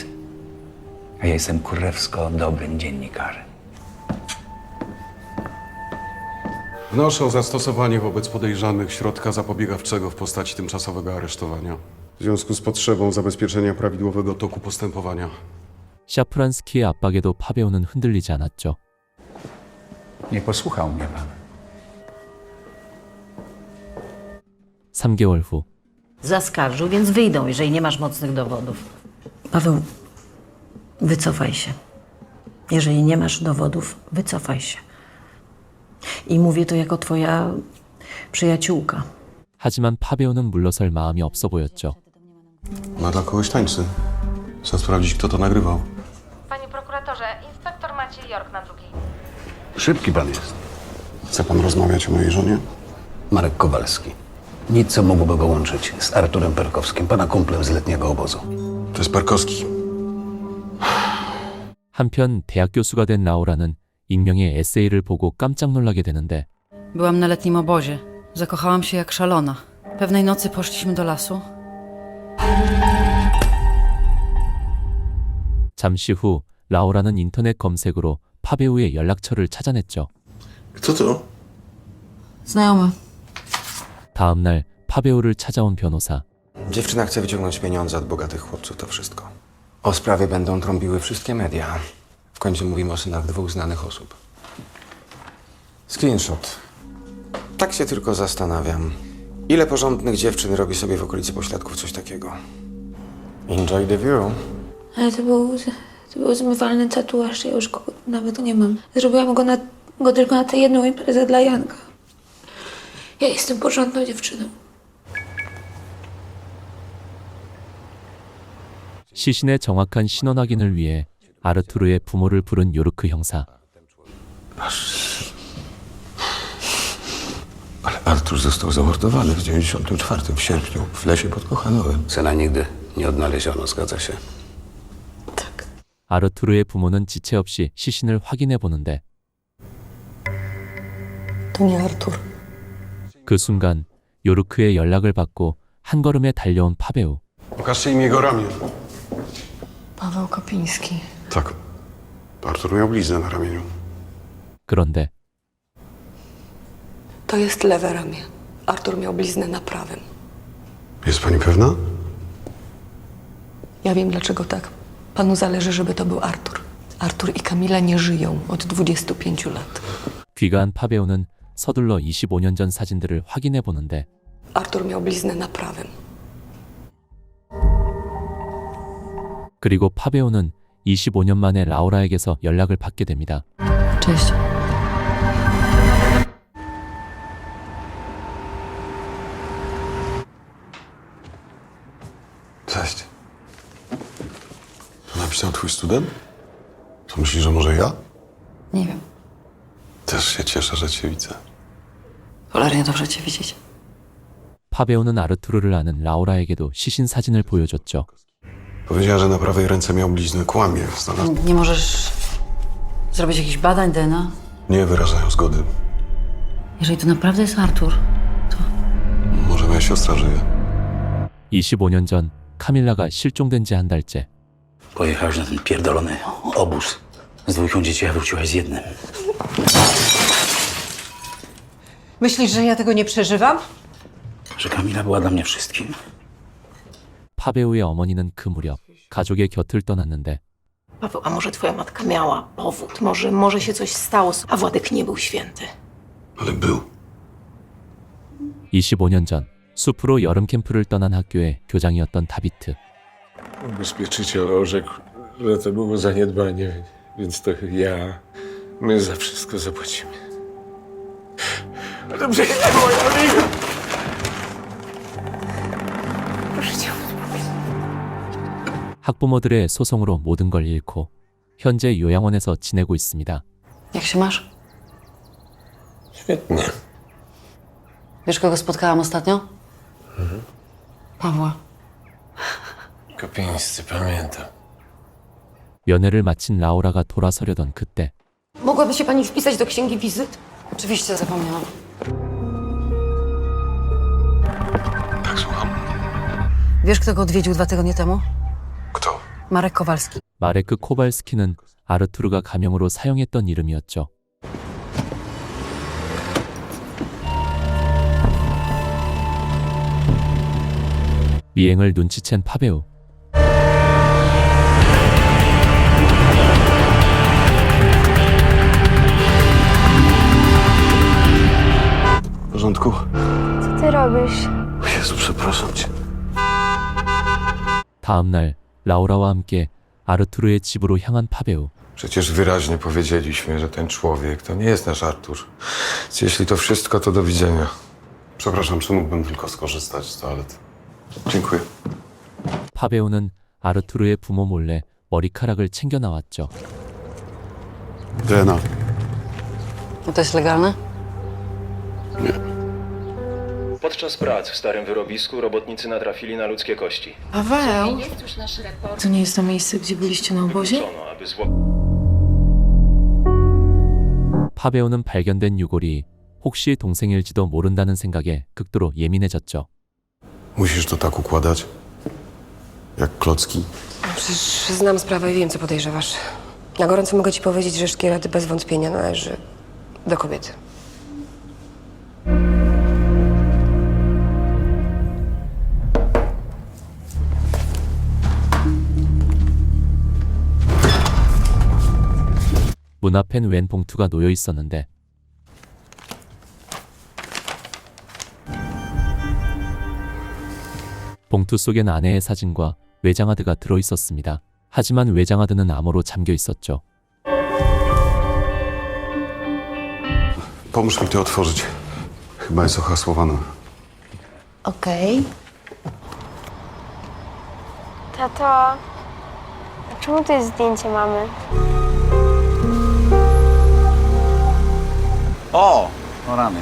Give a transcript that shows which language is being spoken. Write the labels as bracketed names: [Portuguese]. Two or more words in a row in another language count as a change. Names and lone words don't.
[Polish] A ja jestem kurewsko dobrym dziennikarzem. Wnoszę o zastosowanie wobec podejrzanych środka zapobiegawczego w postaci tymczasowego aresztowania. W związku z potrzebą zabezpieczenia prawidłowego toku postępowania. [Korean] 샤프란스키의 압박에도 파베오는 흔들리지 않았죠. [Polish] Nie posłuchał mnie pan. [Korean] 3개월 후 [Polish] Zaskarżył, więc wyjdą, jeżeli nie masz mocnych dowodów. Paweł, wycofaj się. Jeżeli nie masz dowodów, wycofaj się. I mówię to jako twoja przyjaciółka. [Korean] 하지만 파베오는 물러설 마음이 없어 보였죠. [Polish] Ma dla kogoś tańczy. Chcę sprawdzić, kto to nagrywał. Panie prokuratorze, inspektor Maciej York na drugiej. Szybki pan jest. Chce pan rozmawiać o mojej żonie? Marek Kowalski. Nic, co mogłoby go łączyć z Arturem Perkowskim, pana kumplem z letniego obozu. To jest Perkowski. [Korean] 한편 대학 교수가 된 라우라는 익명의 에세이를 보고 깜짝 놀라게 되는데 [Polish] Byłam na letnim obozie. Zakochałam się jak szalona. Pewnej nocy poszliśmy do lasu. [Korean] 잠시 후 라우라는 인터넷 검색으로 파배우의 연락처를 찾아냈죠. [Polish] Kto to? Znajomy. [Korean] 다음 날 파배우를 찾아온 변호사. [Polish] Dziewczyna chce wyciągnąć pieniądze od bogatych chłopców, to wszystko. O sprawie będą trąbiły wszystkie media. W końcu mówimy o synach 2 znanych osób. Screenshot. Tak się tylko zastanawiam. Ile porządnych dziewczyn robi sobie w okolicy Pośladków coś takiego? [English] Enjoy the view. [Polish] Ale to był zmywalny tatuaż, ja już go nawet nie mam. Zrobiłam go tylko na tę jedną imprezę dla Janka. Ja jestem porządną dziewczyną. [Korean] 시신의 정확한 신원 확인을 위해 아르투르의 부모를 부른 요르크 형사. [Polish] Ale Artur został zamordowany w 94 w sierpniu w lesie pod Kochanowem. Syna nigdy nie odnaleziono, zgadza się. [Korean] 아르투르의 부모는 지체 없이 시신을 확인해 보는데 [Polish] To nie Artur. [Korean] 그 순간 요르크의 연락을 받고 한 걸음에 달려온 파배우. [Polish] Pokażcie im jego ramię. Paweł Kopiński. Tak. Artur miał bliznę na ramieniu. [Korean] 그런데 [Polish] To jest lewe ramię. Artur miał bliznę na prawym. Jest pani pewna? Ja wiem dlaczego tak. Panu zależy, żeby to był Artur. Artur i Kamila nie żyją od 25 lat. [Korean] 귀가한 파배우는 서둘러 25년 전 사진들을 확인해 보는데 [Polish] Artur miał bliznę na prawym. [Korean] 그리고 파배우는 25년 만에 라우라에게서 연락을 받게 됩니다. [Polish] Cześć. Cześć. To napisał twój student? To myślisz, że może ja? Nie wiem. Też się cieszę, że cię widzę. Cholernie dobrze cię widzieć. [Korean] 파배우는 아르투르를 아는 라우라에게도 시신 사진을 보여줬죠. [Polish] Powiedziała, że na prawej ręce miał bliznę. Kłamie. Znalazł... Nie możesz zrobić jakichś badań DNA? Nie wyrażają zgody. Jeżeli to naprawdę jest Artur, Może moja siostra żyje. [Korean] 25년 전 카밀라가 실종된 지 한 달째. [Polish] Pojechałeś na ten pierdolony obóz z 2 dzieci, a wróciłaś z 1. myślisz, że ja tego nie przeżywam? Że Kamila była dla mnie wszystkim. [Korean] 파배우의 어머니는 그 무렵 가족의 곁을 떠났는데 [Polish] Paweł, a może twoja matka miała powód? Może się coś stało, a Władek nie był święty. Ale był. [Korean] 25년 전 숲으로 여름 캠프를 떠난 학교의 교장이었던 다비트. [Polish] Ubezpieczyciel orzekł, że to było zaniedbanie, więc to my za wszystko zapłacimy. Ale dobrze, nie było Jadwiga! Proszę cię. [Korean] 학부모들의 소송으로 모든 걸 잃고 현재 요양원에서 지내고 있습니다. [Polish] Jak się masz? Świetnie. Wiesz, kogo spotkałam ostatnio? Pawła. Kopińscy, pamiętam. [Korean] 면회를 마친 라우라가 돌아서려던 그때 [Polish] Mogłaby się pani wpisać do księgi wizyt? Oczywiście zapomniałam. Tak, słucham. Wiesz, kto go odwiedził 2 tygodnie temu? Kto? Marek Kowalski. [Korean] 마레크 코발스키는 아르투르가 가명으로 사용했던 이름이었죠. 미행을 눈치챈 파배우. [Polish] W porządku? Co ty robisz? Jezu, przepraszam cię. [Korean] 다음 날 라우라와 함께 아르투르의 집으로 향한 파배우. [Polish] Przecież wyraźnie powiedzieliśmy, że ten człowiek to nie jest nasz Artur. Więc jeśli to wszystko, to do widzenia. Przepraszam, czy mógłbym tylko skorzystać z toalety? Dziękuję. [Korean] 파배우는 아르투르의 부모 몰래 머리카락을 챙겨 나왔죠. [Polish] DNA. To jest legalne? Podczas prac w starym wyrobisku robotnicy natrafili na ludzkie kości. Paweł? To nie jest to miejsce, gdzie byliście na obozie? Wykluczono, aby [Korean] 파배우는 발견된 유골이 혹시 동생일지도 모른다는 생각에 극도로 예민해졌죠. [Polish] Musisz to tak układać? Jak klocki. Przecież znam sprawę i wiem, co podejrzewasz. Na gorąco mogę ci powiedzieć, że szkielet bez wątpienia należy do kobiety. [Korean] 문 앞엔 웬 봉투가 놓여 있었는데 봉투 속엔 아내의 사진과 외장하드가 들어 있었습니다. 하지만 외장하드는 암호로 잠겨 있었죠. [Polish] Pomóż mi to otworzyć. Chyba jest ohasłowana. Okej. Tato, a czemu to jest zdjęcie mamy? O! No rany.